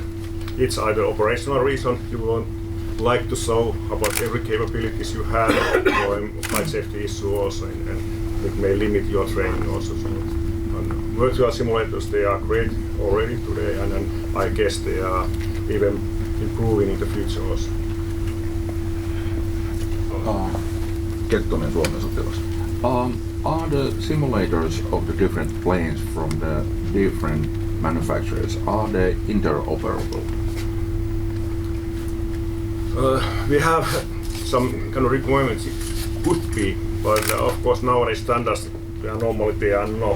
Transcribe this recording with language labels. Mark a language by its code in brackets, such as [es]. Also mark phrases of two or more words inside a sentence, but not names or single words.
[en] It's either operational reason you won't like to show about every capabilities you have, or flight safety issue also, and it may limit your training also. So, virtual simulators, they are great already today, and I guess they are even improving in the future also. [fi] Kettunen, Suomen sotilas. [en] Are the simulators of the different planes from the different manufacturers, are they interoperable? We have some kind of requirements. It could be, but of course nowadays standards normally they are not.